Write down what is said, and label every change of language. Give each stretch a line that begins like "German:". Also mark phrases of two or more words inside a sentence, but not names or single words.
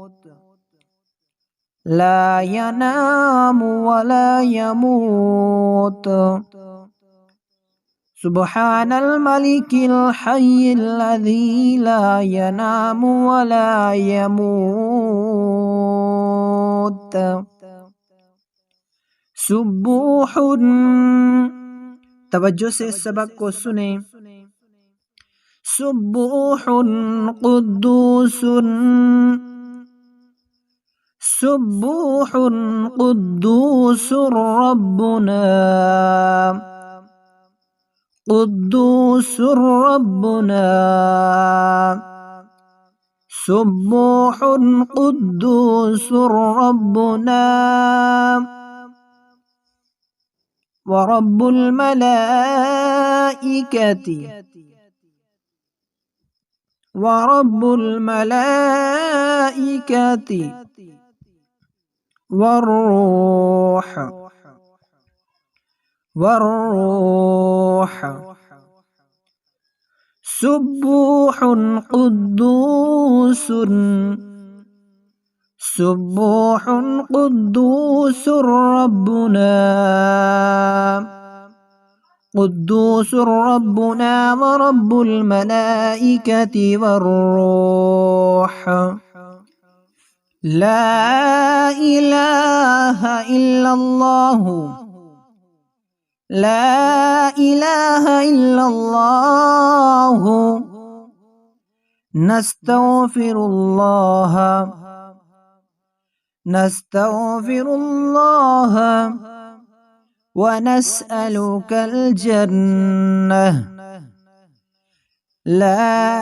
Arabic: لا ينام ولا يموت. سبحان الملك الحي الذي لا ينام ولا يموت.
Urdu: سبوح۔ توجہ سے سبق کو سنے.
Arabic: سبوح قدوس سبوح قدوس ربنا قدوس ربنا. سبوح قدوس ربنا ورب الملائكة ورب الملائكة والروح والروح. سبوح قدوس سبوح قدوس ربنا قدوس ربنا ورب الملائكة والروح لا إله إلا الله لا إله إلا الله نستغفر الله نستغفر الله ونسألك الجنة لا